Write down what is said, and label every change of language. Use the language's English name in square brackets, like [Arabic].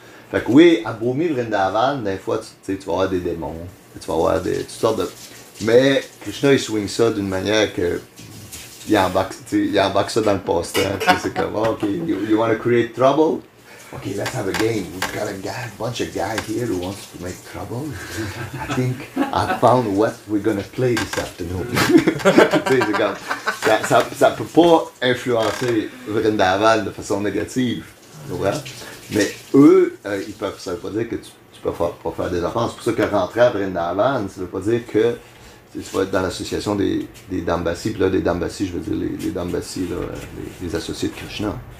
[French] Fait que oui, à Bhumi Vrindavan, des fois tu vas avoir des démons, tu vas avoir toutes sortes de... Mais Krishna il swing ça d'une manière que il embarque ça dans le passe-temps. C'est comme, [English] ok, you want to create trouble? Okay, let's have a game. We've got a bunch of guys here who wants to make trouble. I think I found what we're gonna play this afternoon. [French] C'est comme, ça peut pas influencer Vrindavan de façon négative, mais eux, ils peuvent, ça veut pas dire que tu peux pas faire des offenses. C'est pour ça que rentrer à Vrindavan, ça veut pas dire que tu vas être dans l'association des Dambassis, puis là, des Dambassis, je veux dire les Dambassis, là, les associés de Krishna.